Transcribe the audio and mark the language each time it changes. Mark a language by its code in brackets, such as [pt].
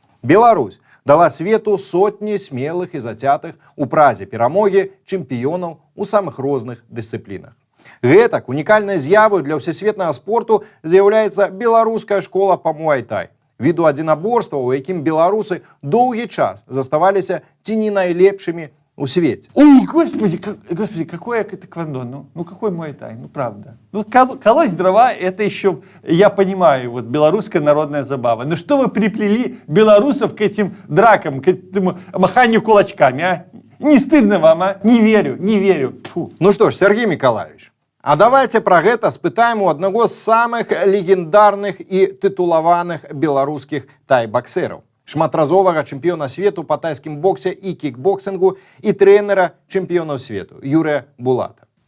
[be] Беларусь дала свету сотні смелых і зацятых у празе перамогі чэмпіёнаў у самых розных дысцыплінах. Гэтак унікальнай з'явай для ўсесветнага спорту з'яўляецца беларуская школа па муай-тай. Віду адзінаборства, у якім беларусы доўгі час заставаліся ці не найлепшымі у свеце. [ru] Ой, господи, какое тэквондо, ну какой муай-тай, ну правда. Ну колоть дрова, это еще, я понимаю, вот белорусская народная забава. Но что вы приплели белорусов к этим дракам, к этому маханию кулачками, а? Не стыдно вам, а? Не верю. Фу. Ну что ж, [be] Сергей Миколаевич, а давайте пра гэта спытаем у аднаго з самых легендарных і тытулаваных беларускіх тай-баксераў, шматразовага чэмпіёна свету па тайскім боксе і кікбоксінгу і трэнера чэмпіёнаў свету Юрыя Булата.